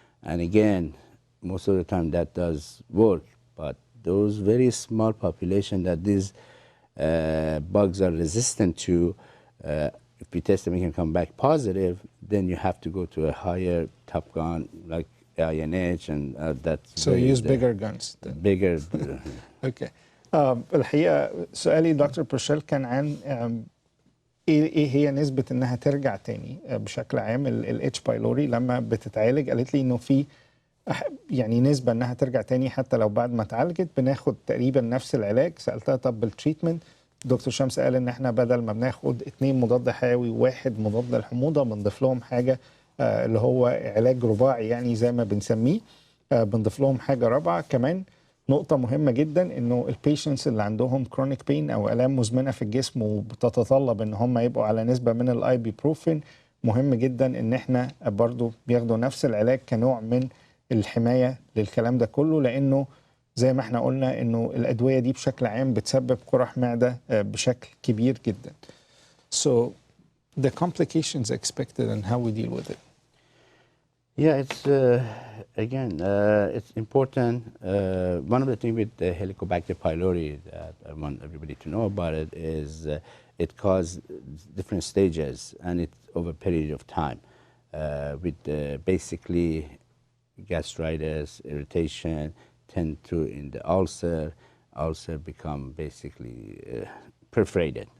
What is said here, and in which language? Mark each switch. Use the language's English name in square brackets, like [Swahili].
[English] And again, most of the time that does work, but those very small population that these bugs are resistant to, if we test them and can come back positive, then you have to go to a higher top gun like INH, and that's... So you use bigger guns then. Bigger. Okay. [Arabic] الحقيقة سؤالي دكتور بريشيل كان عن ايه هي نسبة انها ترجع تاني بشكل عام ال H Pylori لما بتتعالج. قالت لي انه في يعني نسبة انها ترجع تاني حتى لو بعد ما اتعالجت بناخد تقريبا نفس العلاج. سألتها طب بالتريتمنت، دكتور شمس قال ان احنا بدل ما بناخد 2 مضاد حيوي و1 مضاد للحموضة بنضيف لهم حاجة اللي هو علاج رباعي يعني زي ما بنسميه، بنضيف لهم حاجة رابعة كمان. نقطة مهمة جدا انه البيشنتس اللي عندهم كرونيك بين او الام مزمنة في الجسم وبتتطلب ان هم يبقوا على نسبة من الايبيبروفين، مهم جدا ان احنا برضو بياخدوا نفس العلاج كنوع من الحماية للكلام ده كله، لانه زي ما احنا قلنا انه الادوية دي بشكل عام بتسبب قرح معدة بشكل كبير جدا. [English] So the complications expected and how we deal with it. Yeah, it's again, it's important. One of the things with the Helicobacter pylori that I want everybody to know about it is it causes different stages, and it's over a period of time with basically gastritis, irritation, tend to in the ulcer become basically perforated.